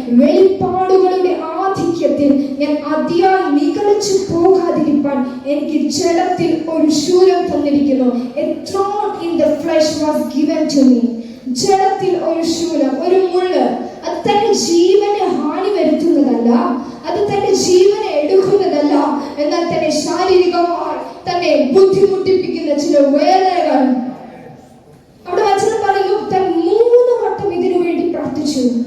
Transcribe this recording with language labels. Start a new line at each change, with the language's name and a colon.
Malayalam: വെളിപ്പാടുകളുടെ ആധിക്യത്തിൽ ഞാൻ അതിയായി നിഗളിച്ചു പോകാതിരിപ്പാൻ എനിക്ക് ജഡത്തിൽ ഒരു ശൂലം തന്നിരിക്കുന്നു.
English: A thorn in the flesh was given to me.
Malayalam: ജഡത്തിൽ ഒരു ശൂലം, ഒരു മുള്ള്. അത് തന്റെ ജീവനെ ഹാനി വരുത്തുന്നതല്ല, അത് തന്റെ ജീവനെ എടുക്കുന്നതല്ല, എന്നാൽ തന്നെ ശാരീരികമായി തന്നെ ബുദ്ധിമുട്ടിപ്പിക്കുന്ന ചില വേദനകൾ. അവിടെ വചനം പറയുന്നു, താൻ 3 വട്ടം ഇതിനു വേണ്ടി പ്രാർത്ഥിച്ചു.